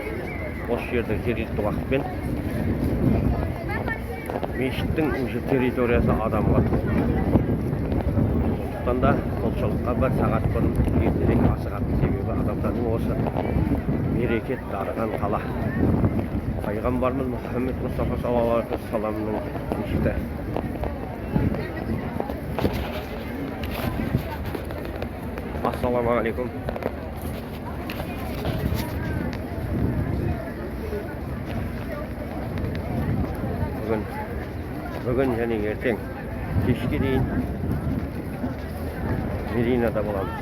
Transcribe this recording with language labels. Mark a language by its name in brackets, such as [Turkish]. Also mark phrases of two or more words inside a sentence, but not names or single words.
[Kazakh] Осы жерде жергілікті уақытпен мешіттің уже территориясы адамға толы. Сондықтан да құлшылыққа бір сағат бұрын ертерек асығатын себебі адамдардың осы берекет дарыған қала. Пайғамбарымыз Мұхаммед Мұстафа [Arabic] صلى الله عليه وسلم [Kazakh] мешіті. [Arabic] السلام عليكم. [Kazakh] Bugün және ертең кешке дейін Мединада боламыз.